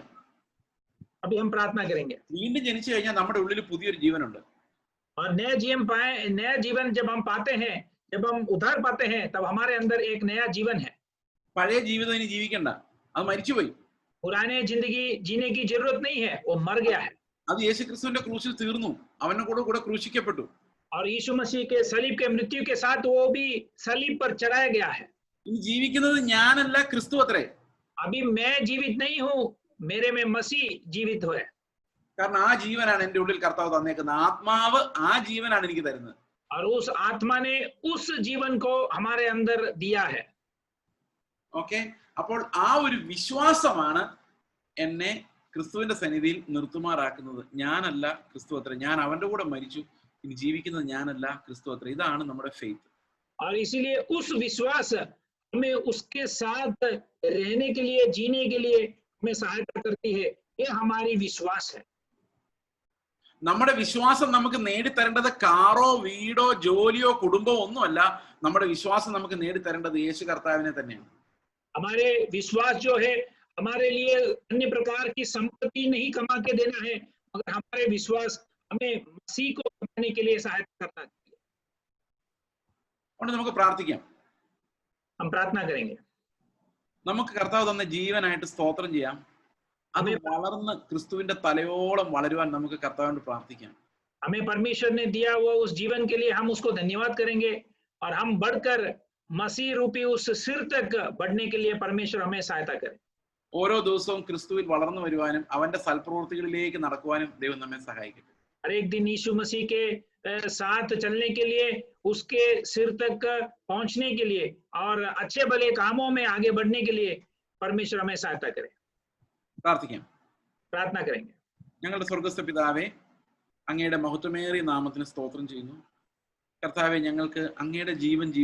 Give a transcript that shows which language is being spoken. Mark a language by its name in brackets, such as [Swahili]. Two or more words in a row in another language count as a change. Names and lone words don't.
[Hindi] अभी हम प्रार्थना करेंगे. [Malayalam] വീണ്ടും ജനിച്ചു കഴിഞ്ഞാൽ നമ്മുടെ ഉള്ളിൽ പുതിയൊരു ജീവനുണ്ട്. [Hindi] और नया जीवन जब हम पाते हैं, जब हम उद्धार पाते हैं, तब हमारे अंदर एक नया जीवन है. [Malayalam] പഴയ ജീവിതം ഇനി ജീവിക്കണ്ട, അത് മരിച്ചുപോയി. [Hindi] पुराने जिंदगी जीने की जरूरत नहीं है, वो मर गया है. [Malayalam] അത് യേശുക്രിസ്തുവിന്റെ ക്രൂശിൽ തീർന്നു, അവന്റെ കൂടെ ക്രൂശിക്കപ്പെട്ടു. [Hindi] और यीशु मसीह के सलीब के मृत्यु के साथ वो भी सलीब पर चढ़ाया गया है. [Malayalam] ഇനി ജീവിക്കുന്നത് ഞാനല്ല, ക്രിസ്തു അത്രേ. [Hindi] अभी मैं जीवित नहीं हूं, मेरे में मसीह जीवित है. [Malayalam] കാരണം ആ ജീവനാണ് എന്റെ ഉള്ളിൽ കർത്താവ് തന്നേക്കുന്നത്. ആത്മാവ് ആ ജീവനാണ് എനിക്ക് തരുന്നത്. [Hindi] और उस आत्मा ने उस जीवन को हमारे अंदर दिया है. [Malayalam] ഓക്കെ, അപ്പോൾ ആ ഒരു വിശ്വാസമാണ് എന്നെ ക്രിസ്തുവിന്റെ സന്നിധിയിൽ നിർത്തുമാറാക്കുന്നത്. ഞാനല്ല, ക്രിസ്തു അത്ര. ഞാൻ അവന്റെ കൂടെ മരിച്ചു, ഇനി ജീവിക്കുന്നത് ഞാനല്ല, ക്രിസ്തു അത്ര. ഇതാണ് നമ്മുടെ ഫെയ്ത്ത്. [Hindi] और इसीलिए उस विश्वास हमें उसके साथ रहने के लिए, जीने के लिए हमें सहायता करती है. ये हमारी विश्वास है. [Malayalam] നമ്മുടെ വിശ്വാസം നമുക്ക് നേടിത്തരേണ്ടത് കാറോ വീടോ ജോലിയോ കുടുംബമോ ഒന്നുമല്ല. നമ്മുടെ വിശ്വാസം നമുക്ക് നേടിത്തരേണ്ടത് യേശു കർത്താവിനെ തന്നെയാണ്. [Hindi] हमारे विश्वास जो है हमारे लिए अन्य प्रकार की संपत्ति नहीं कमा के देना है, मगर हमारे विश्वास हमें मसीह को कमाने के लिए सहायता करना चाहिए. [Malayalam] അതുകൊണ്ട് നമുക്ക് പ്രാർത്ഥിക്കാം. [Hindi] हम प्रार्थना करेंगे. [Malayalam] നമുക്ക് കർത്താവ് തന്ന ജീവനായിട്ട് സ്തോത്രം ചെയ്യാം. അത് വളർന്ന് ക്രിസ്തുവിന്റെ തലയോളം വളരുവാൻ നമുക്ക് കർത്താവിനോട് പ്രാർത്ഥിക്കാം. [Hindi] हमें परमेश्वर ने दिया हुआ उस जीवन के लिए हम उसको धन्यवाद करेंगे और हम बढ़कर मसीह रूपी उस सिर तक बढ़ने के लिए परमेश्वर हमें सहायता करे। [Malayalam] ഓരോ ദിവസവും ക്രിസ്തുവിൽ വളർന്നു വരുവാനും അവന്റെ സൽപ്രവൃത്തികളിലേക്ക് നടക്കുവാനും ദൈവം നമ്മെ സഹായിക്കട്ടെ. [Hindi] हर एक दिन यीशु मसीह के साथ चलने के लिए, उसके सिर तक पहुंचने के लिए और अच्छे भले कामों में आगे बढ़ने के लिए परमेश्वर हमें सहायता करे। [Malayalam] പ്രാർത്ഥിക്കാം. [Hindi] प्रार्थना करेंगे। [Malayalam] ഞങ്ങളുടെ സ്വർഗ്ഗസ്ഥ പിതാവേ, അങ്ങയുടെ മഹത്വമേറിയ നാമത്തിന് സ്തോത്രം ചെയ്യുന്നു. കർത്താവെ, ഞങ്ങൾക്ക് അങ്ങയുടെ ജീവൻ